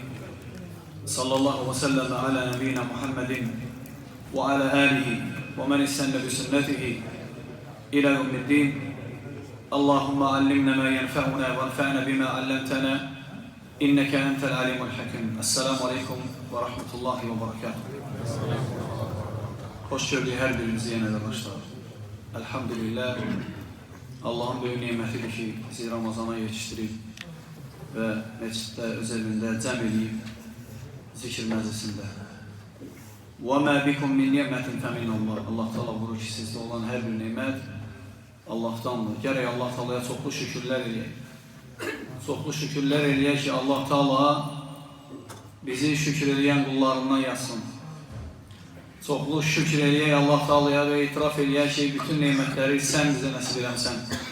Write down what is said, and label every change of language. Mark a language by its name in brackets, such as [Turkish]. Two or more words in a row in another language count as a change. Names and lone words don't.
[Arabic] صلى الله وسلم على نبينا محمد وعلى آله ومن استن بسنته إلى يوم الدين. اللهم علمنا ما ينفعنا وانفعنا بما علمتنا. إنك أنت العليم الحكيم. السلام عليكم ورحمة الله وبركاته. [Azerbaijani] Hoş gördük her birinizi yenə də başlar. Elhamdülillah. Allah'ın böyük nimətidir ki, bizi Ramazana yetişdirib və məsciddə öz evində cəm edib zikir məclisində. [Arabic] وَمَا بِكُمْ مِنْ نِعْمَةٍ فَمِنَ اللّٰهِ [Azerbaijani] Allah Teala buyurur ki, sizdə olan hər bir nimət Allah'tandır. Gərək Allah Teala'ya çoxlu şükürlər eləyək. Çoxlu şükürlər eləyək ki, Allah Teala bizi şükür eləyən qullarından yazsın. Çoxlu şükür eləyək Allah Teala'ya və itiraf eləyək ki, bütün neymətləri sən bizə nəsib eləmsən.